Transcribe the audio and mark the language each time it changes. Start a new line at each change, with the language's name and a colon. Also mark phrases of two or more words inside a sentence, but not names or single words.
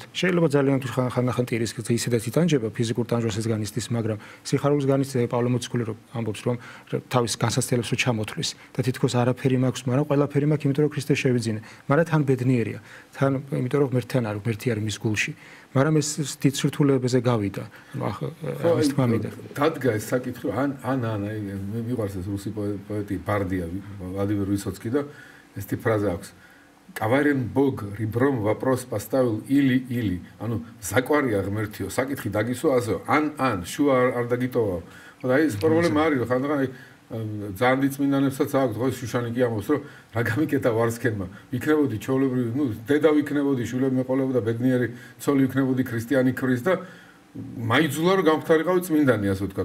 Georgian: შეიძლება ძალიან ხანახან ტირის ისედაც იტანჯება, ფიზიკურ ტანჯვასაც განიცდის, მაგრამ სიხარულის განიცდის პავლე მოციქული რომ ამბობს, რომ თავის განსაცდელებს რომ ჩამოთვლის და თითქოს არაფერი მაქვს, მაგრამ ყველაფერი მაქვს, იმიტომ რომ შევიძინე, მაგრამ თან ბედნიერია. თან იმიტომ რომ ღმერთთან არის, ღმერთი არის მის გულში. მაგრამ ეს დიდ სირთულეებზე გავიდა. ანუ ეს თქმა მინდა. დადგა ეს საკითხი, ან მე მიყვარს ეს რუსი პოეტი ბარდია, ვლადიმერ ვისოცკი და ესეთი ფრაზა აქვს.
Russian: Каварен Бог ребром вопрос поставил или.
Georgian: ანუ საკვარია ღმერთიო, საკითხი დაგისვა ასე, ან შუა არ დაგიტოვა. და ეს პრობლემა არის, რომ ხანდახან ძალიან დიდ წმინდანებსაც აქვს დღეს შუშანიკი ამბობს რომ რა გამიკეთა ვარსქენმა იქნებოდი ჩვეულებრივი დედა ვიქნებოდი შვილები მეყოლებოდა ბედნიერი ცოლი ვიქნებოდი ქრისტიანი ქრის და მაიძულა რომ გამختარიყავი წმინდანი, ასე ვთქვათ.